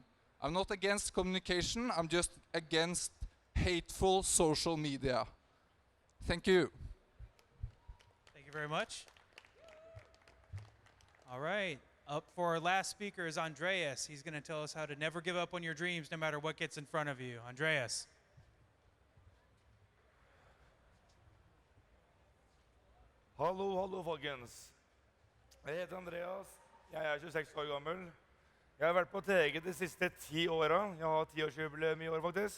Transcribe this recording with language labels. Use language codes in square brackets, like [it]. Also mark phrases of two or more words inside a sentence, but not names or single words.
[en] I'm not against communication. I'm just against hateful social media. Thank you. Thank you very much. All right. Up for our last speaker is Andreas. He's going to tell us how to never give up on your dreams no matter what gets in front of you. Andreas. [no] Hallo, folkens. Jeg heter Andreas. Jeg er 26 år gammel. Jeg har vært på TG de siste 10 årene. Jeg har 10-årsjubileum i år, faktisk.